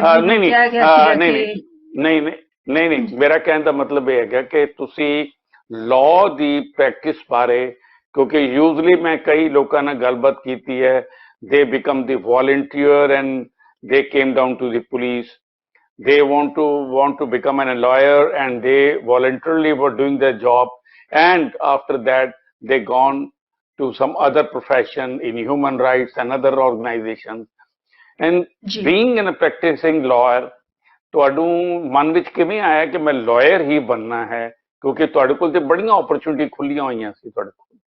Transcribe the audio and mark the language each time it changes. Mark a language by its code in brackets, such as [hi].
[pa] ਨਹੀਂ, ਮੇਰਾ ਕਹਿਣ ਦਾ ਮਤਲਬ ਇਹ ਹੈਗਾ ਕਿ ਤੁਸੀਂ ਲਾਅ ਦੀ ਪ੍ਰੈਕਟਿਸ ਬਾਰੇ, ਕਿਉਂਕਿ ਯੂਜ਼ਲੀ ਮੈਂ ਕਈ ਲੋਕਾਂ ਨਾਲ ਗੱਲਬਾਤ ਕੀਤੀ ਹੈ, [en] They become the volunteer and they came down to the police. They want to become a lawyer and they voluntarily were doing their job, and after that they gone to some other profession in human rights and other organizations. And being a practicing lawyer, [pa] ਤੁਹਾਨੂੰ ਮਨ ਵਿੱਚ ਕਿਵੇਂ ਆਇਆ ਕਿ ਮੈਂ lawyer ਹੀ ਬਣਨਾ ਹੈ? ਕਿਉਂਕਿ ਤੁਹਾਡੇ ਕੋਲ ਤੇ ਬੜੀਆਂ ਓਪਰਚੁਨਿਟੀ ਖੁੱਲੀਆਂ ਹੋਈਆਂ ਸੀ ਤੁਹਾਡੇ ਕੋਲ।